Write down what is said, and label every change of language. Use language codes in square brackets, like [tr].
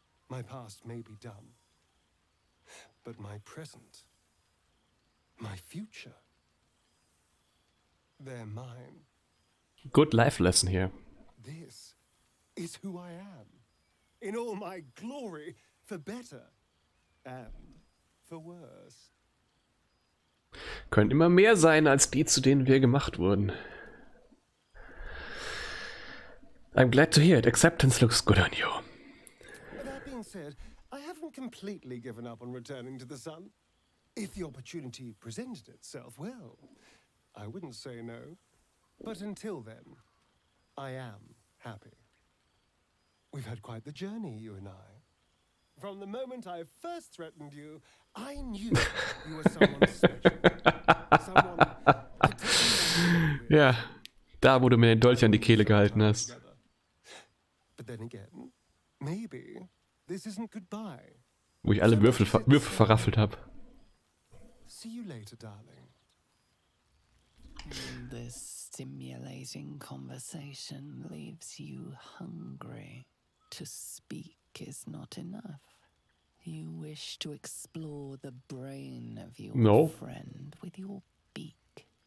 [en] My past may be done, but my present, my future, they're mine. Good life lesson here. This is who I am, in all my glory, for better and for worse. [de] Können immer mehr sein als die, zu denen wir gemacht wurden. [en] I'm glad to hear it. Acceptance looks good on you. That being said, I haven't completely given up on returning to the sun. If the opportunity presented itself, well, I wouldn't say no. But until then, I am happy. We've had quite the journey, you and I. From the moment I first threatened you, I knew you were someone special. Someone to take [de] Ja, da wo du mir den Dolch an die Kehle gehalten hast. [en] But then again, maybe this isn't goodbye. [de] Wo ich alle Würfel verraffelt habe. [en] See you later, darling. This stimulating conversation leaves you hungry. To speak is not enough. You wish to explore the brain of your friend with your beak.